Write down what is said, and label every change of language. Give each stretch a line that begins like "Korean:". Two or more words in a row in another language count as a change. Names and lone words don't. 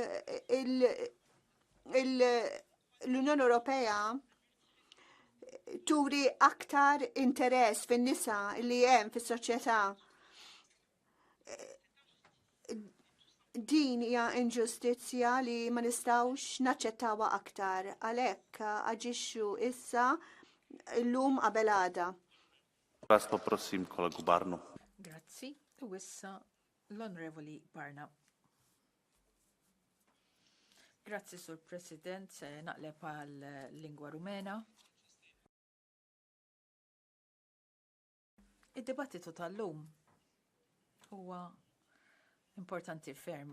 Maltese: l-Unjoni Ewropea turi aktar interess fin-nisa li hemm fis-soċjetà. Din hija inġustizzja li ma nistgħux naċċettawha aktar, għalhekk aġixxu issa llum qabel għada.
Slovak: Vás poprosím kolegu Barnu.
Maltese: Grazzi, u issa l-Onorevoli Barna. Grazzi, Sur President, se naqleb għal lingwa rumena. Id-dibattitu tal-lum huwa importanti ferm.